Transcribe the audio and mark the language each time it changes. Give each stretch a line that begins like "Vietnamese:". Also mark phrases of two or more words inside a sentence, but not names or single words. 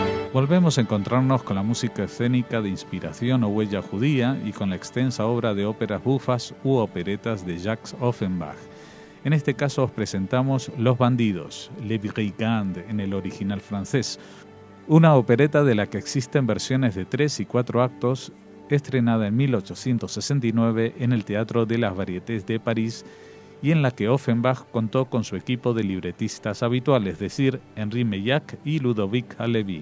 Spanish: Volvemos a encontrarnos con la música escénica de inspiración o huella judía y con la extensa obra de óperas bufas u operetas de Jacques Offenbach. En este caso os presentamos Los Bandidos, Les Brigands en el original francés, una opereta de la que existen versiones de 3 y 4 actos, estrenada en 1869 en el Teatro de las Variétés de París y en la que Offenbach contó con su equipo de libretistas habituales, es decir, Henri Meillac y Ludovic Halevi.